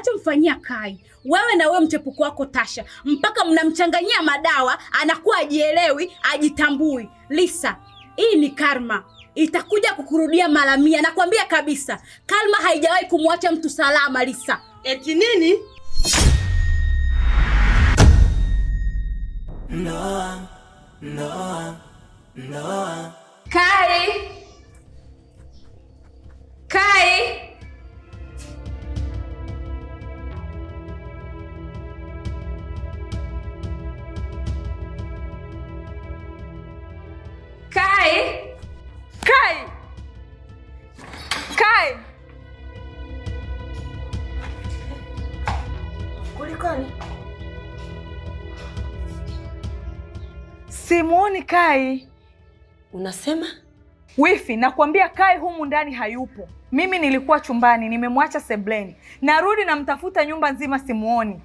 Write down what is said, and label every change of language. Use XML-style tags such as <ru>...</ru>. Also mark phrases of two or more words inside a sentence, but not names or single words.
<sw>mnamfanyia Kai, wewe na wewe mchepuko wako Tasha, mpaka mnamchanganyia madawa, anakuwa ajielewi, ajitambui. Lisa, hii ni karma. Itakuja kukurudia mara 100, nakwambia kabisa. Karma haijawahi kumwacha mtu salama, Lisa. Eti nini? No. Kai! Kai! Kai! Kai! Kai! Kulikoni? Simuoni Kai. Unasema? Wifi, nakwambia Kai humu ndani hayupo. Mimi nilikuwa chumbani, nimemwacha sebleni. Narudi namtafuta nyumba nzima simuoni.</sw>